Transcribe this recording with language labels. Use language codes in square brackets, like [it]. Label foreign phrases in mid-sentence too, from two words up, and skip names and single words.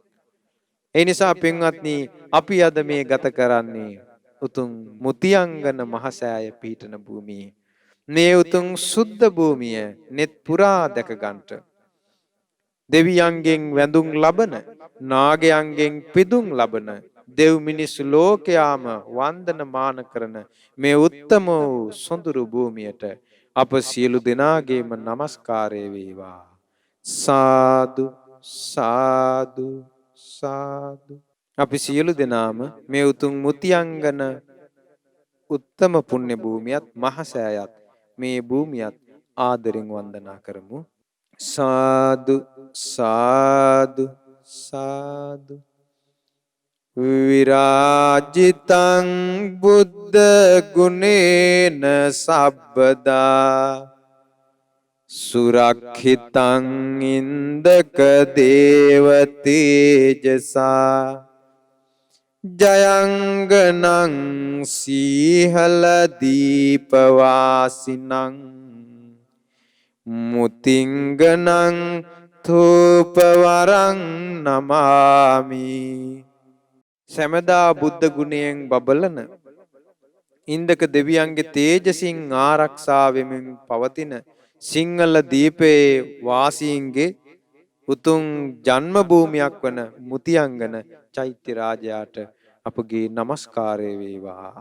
[si] ඒ නිසා පින්වත්නි අපි අද මේ ගත කරන්නේ උතුම් මුතියංගන මහසෑය පීඨන භූමියේ මේ උතුම් සුද්ධ භූමිය net පුරා දැක ගන්නට දෙවියන්ගෙන් වැඳුම් ලබන නාගයන්ගෙන් පිදුම් ලබන දෙව් මිනිස් ලෝකයාම වන්දනමාන කරන මේ උත්තම වූ සොඳුරු භූමියට අප සියලු දෙනාගේම নমස්කාරය වේවා. සාදු සාදු සාදු. අපි සියලු දෙනාම මේ උතුම් මුතියංගන උත්තම පුණ්‍ය භූමියත් මහසෑයත් මේ භූමියත් ආදරෙන් වන්දනා කරමු. සාදු සාදු සාදු. [pi] විරාජිතං බුද්ධ ගුණේන සබ්බදා සුරක්ෂිතං ඉන්දක දේව තේජසා ජයංගනං සීහල දීපවාසිනං මුතිංගනං ධූපවරං නමාමි. [si] සැමදා බුද්ධ ගුණයෙන් බබලන ඉන්දක දෙවියන්ගේ තේජසින් ආරක්ෂා වෙමින් පවතින සිංහල දීපයේ වාසීන්ගේ උතුම් ජන්ම භූමියක් වන මුතියංගන චෛත්‍ය රාජයාට අපගේ নমස්කාරය වේවා.